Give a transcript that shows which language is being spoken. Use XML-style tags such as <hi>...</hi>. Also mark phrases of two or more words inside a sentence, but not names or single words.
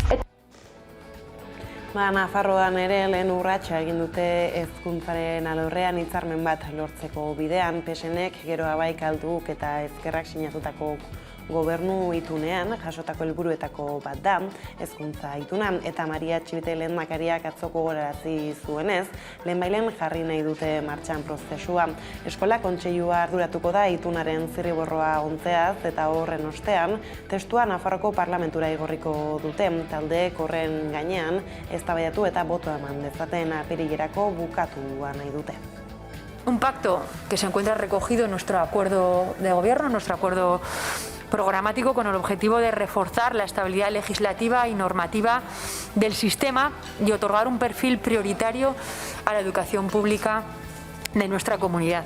<eu>Nafarroan ere lehen urratsa egin dute hezkuntzaren alorrean hitzarmen bat lortzeko bidean, PSNek, gero Abaik Alduk eta Ezkerrak sinatutako Gobernu itunean jasotako helburuetako bat da, hezkuntza ituna, eta Maria Txibite lehendakariak atzoko gogorarazi zuenez, lehenbailen jarri nahi dute martxan prozesua. Eskola kontseilua arduratuko da itunaren zirriborroa ontzeaz eta horren ostean, testua Nafarroko parlamentura igorriko dute, taldeek horren gainean eztabaidatu eta botoa eman dezaten apirilerako bukatua nahi dute.</eu> <es>Un pacto que se encuentra recogido en nuestro acuerdo de gobierno, en nuestro acuerdo programático, con el objetivo de reforzar la estabilidad legislativa y normativa del sistema y otorgar un perfil prioritario a la educación pública de nuestra comunidad.</es>